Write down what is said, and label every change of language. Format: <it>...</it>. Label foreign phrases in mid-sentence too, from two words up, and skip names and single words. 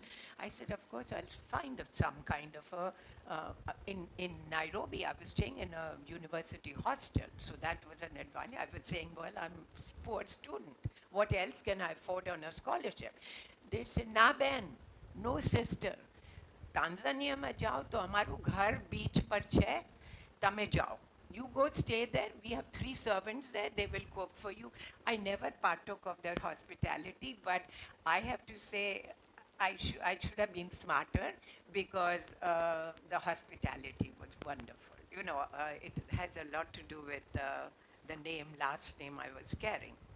<en>I said, "Of course, I'll find some kind of a, in Nairobi, I was staying in a university hostel. So that was an advantage." I was saying, "Well, I'm a poor student. What else can I afford on a scholarship?" They said,</en> <gu>"Na ben,</gu> <en>no sister.</en> <gu>તાંજાનિયા માં જાઓ તો હમારૂ ઘર બીચ પર છે તમે જાઓ</gu> <en>you go stay there we have 3 servants there they will cook for you." I never partook of their hospitality, but I have to say I should have been smarter because the hospitality was wonderful. It has a lot to do with the last name I was carrying.</en>